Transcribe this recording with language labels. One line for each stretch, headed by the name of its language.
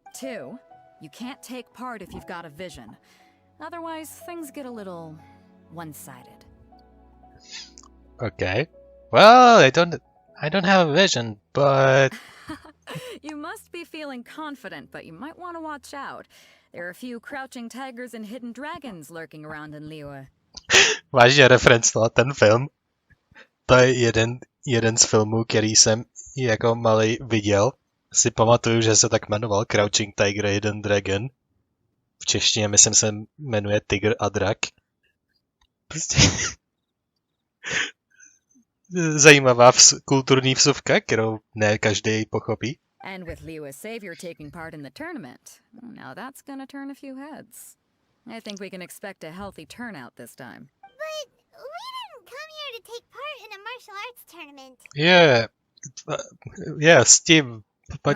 English: 2, you can't take part if you've got a vision. Otherwise, things get a little one-sided. Okay. Well, I don't have a vision, but... You must be feeling confident, but you might want to watch out. There are a few crouching tigers and hidden dragons lurking around in Liyue.
Czech: Vážně reference na ten film. To je jeden z filmů, který jsem jako malý viděl. Si pamatuju, že se tak jmenoval
English: Crouching Tiger, Hidden Dragon.
Czech: V češtině myslím se jmenuje Tygr a drak. Prostě... Zajímavá kulturní vsuvka, kterou ne každý pochopí.
English: And with Liyue's savior taking part in the tournament, now that's gonna turn a few heads. I think we can expect a healthy turnout this time. But we didn't come here to take part in a martial arts tournament.
Czech: Yeah, s tím But